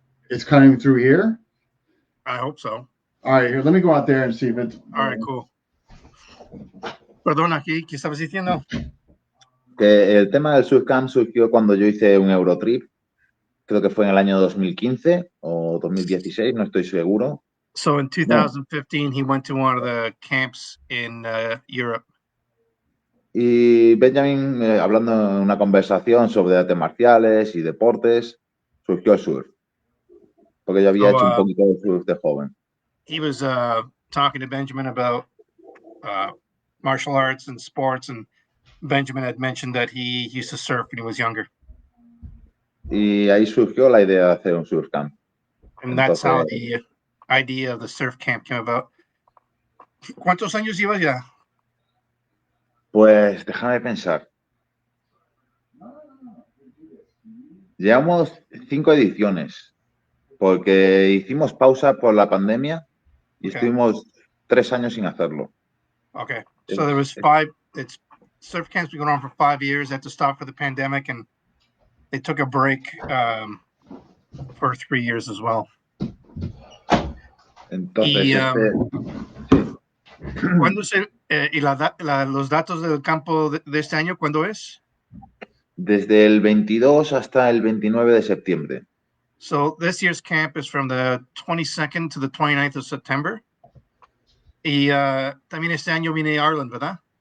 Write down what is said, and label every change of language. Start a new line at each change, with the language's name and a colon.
English: It's coming through here? I hope so. All right, here, let me go out there and see if it's... All right, cool.
Spanish: Perdona, ¿qué estabas diciendo? Que el tema del surfcamp surgió cuando yo hice un Eurotrip, creo que fue en el año 2015 o 2016, no estoy seguro.
English: So in 2015, he went to one of the camps in Europe.
Spanish: Y Benjamin, hablando en una conversación sobre artes marciales y deportes, surgió el surf. Porque yo había hecho un poquito de surf de joven.
English: He was talking to Benjamin about martial arts and sports, and Benjamin had mentioned that he used to surf when he was younger.
Spanish: Y ahí surgió la idea de hacer un surf camp.
English: And that's how the idea of the surf camp came about.
Spanish: ¿Cuántos años llevas ya? Pues déjame pensar. Llevamos 5 ediciones, porque hicimos pausa por la pandemia y estuvimos 3 años sin hacerlo.
English: Okay, so there was 5. It's surf camps been going on for 5 years. They had to stop for the pandemic, and they took a break for 3 years as well.
Spanish: Entonces, ¿cuándo los datos del campo de este año, cuándo es? Desde el 22 hasta el 29 de septiembre.
English: So this year's camp is from the 22nd to the 29th of September.
Spanish: Y también este año viene Ireland, ¿verdad?